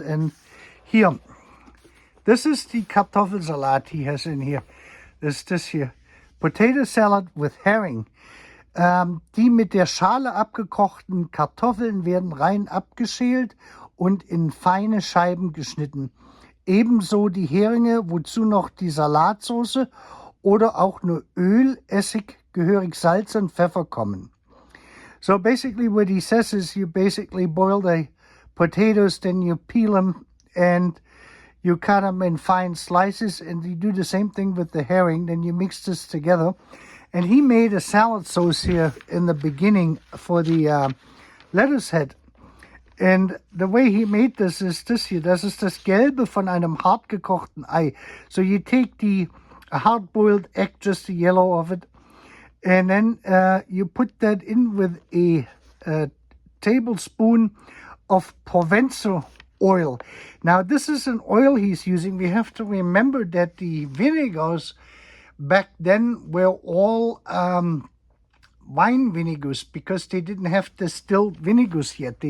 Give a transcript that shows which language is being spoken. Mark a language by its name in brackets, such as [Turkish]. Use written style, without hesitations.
[English] And here, this is the Kartoffelsalat he has in here. This here. Potato salad with herring. [German] Die mit der Schale abgekochten Kartoffeln werden rein abgeschält und in feine Scheiben geschnitten. Ebenso die Heringe, wozu noch die Salatsauce oder auch nur Öl, Essig, gehörig Salz und Pfeffer kommen. [English] So basically what he says is you basically boil the potatoes, then you peel them and you cut them in fine slices, and you do the same thing with the herring. Then you mix this together. And he made a salad sauce here in the beginning for the lettuce head. And the way he made this is this here. [German] Das ist das Gelbe von einem hart gekochten Ei. [English] So you take a hard-boiled egg, just the yellow of it, and then you put that in with a tablespoon of Provençal oil. Now, this is an oil he's using. We have to remember that the vinegars back then were all wine vinegars, because they didn't have distilled vinegars yet.